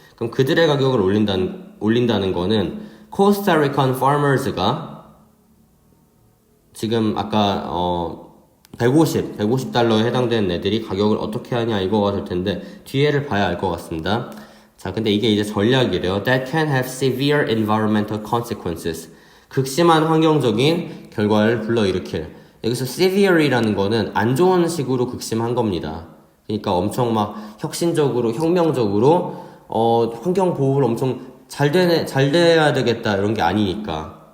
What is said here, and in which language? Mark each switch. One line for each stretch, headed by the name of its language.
Korean: 그럼 그들의 가격을 올린다는 거는 Costa Rican farmers가 지금 아까 150달러에 해당되는 애들이 가격을 어떻게 하냐 이거가 될 텐데 뒤에를 봐야 알 것 같습니다. 자, 근데 이게 이제 전략이래요.
English: That can have severe environmental consequences.
Korean: 극심한 환경적인 결과를 불러일으킬. 여기서 severe이라는 거는 안 좋은 식으로 극심한 겁니다. 그러니까 엄청 막 혁신적으로, 혁명적으로 환경 보호를 엄청 잘 돼야 되겠다 이런 게 아니니까.